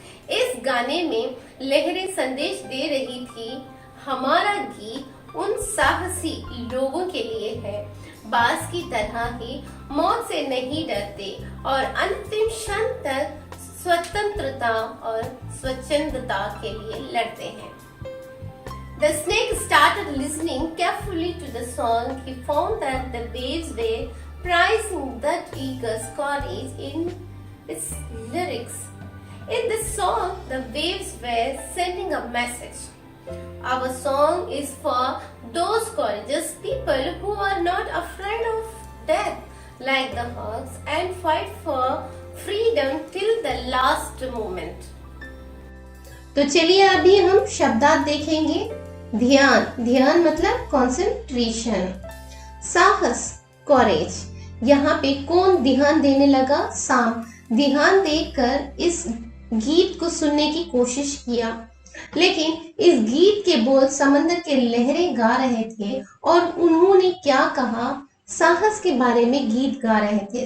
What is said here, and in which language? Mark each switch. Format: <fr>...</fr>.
<hi>इस गाने में लहरें संदेश दे रही थी, हमारा गीत उन साहसी लोगों के लिए है, बांस की तरह ही मौत से नहीं डरते और अंतिम क्षण तक स्वतंत्रता और स्वच्छंदता के लिए लड़ते हैं।</hi> <en>The snake started listening carefully to the song. He found that the waves were praising that eagle's courage in its lyrics. In this song, the waves were sending a message. Our song is for those courageous people who are not afraid of death, like the hawks, and fight for freedom till the last moment.</en> <hi>तो चलिए अभी हम शब्दार्थ देखेंगे। ध्यान, ध्यान मतलब concentration. साहस, कॉरेज। यहाँ पे कौन ध्यान देने लगा, साम। ध्यान देकर इस गीत को सुनने की कोशिश किया, लेकिन इस गीत के बोल समंदर के लहरें गा रहे थे और उन्होंने क्या कहा, साहस के बारे में गीत गा रहे थे।</hi>